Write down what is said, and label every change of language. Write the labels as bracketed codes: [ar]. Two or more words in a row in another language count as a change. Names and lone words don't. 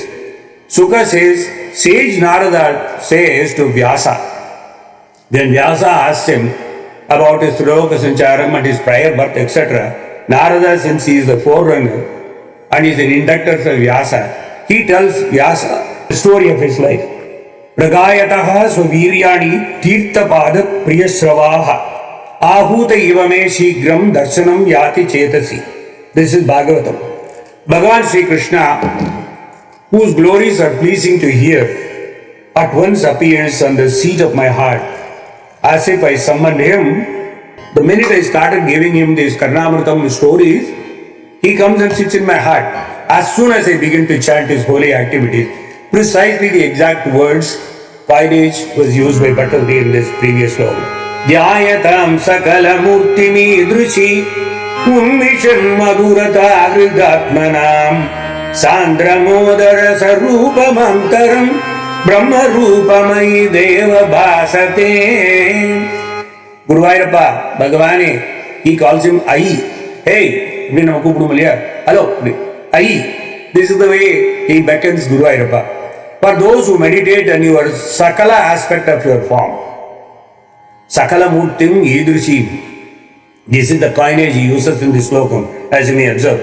[en] Suka says, sage Narada says to Vyasa. Then Vyasa asked him about his [sa] Loka Sancharam [en] and his prior birth, etc. Narada, since he is the forerunner and is an inductor for Vyasa, he tells Vyasa the story of his life. [sa] Ragayataha swaviryani tirthapada priyasravaha Ahuta ivame shigram darshanam yati chetasi. [en] This is Bhagavatam. Bhagavan Sri Krishna, whose glories are pleasing to hear, at once appears on the seat of my heart. As if I summoned him, the minute I started giving him these Karnamritam stories, he comes and sits in my heart. As soon as I begin to chant his holy activities, precisely the exact words, coinage was used by Bhattacharya in this previous sloka. [sa] Dhyayatam sakala murtimi drushi Ummishan madurata hridatmanam Sandramodara Sarupamamtaram Brahma Rupamai Deva Bhasate. [en] Guruvayurappa, Bhagavane, he calls him Ai. Hey, hello, Ai. This is the way he beckons Guruvayurappa. For those who meditate on your Sakala aspect of your form, [sa] Sakala Murtim Idrishim. [en] This is the coinage he uses in this slokam, as you may observe.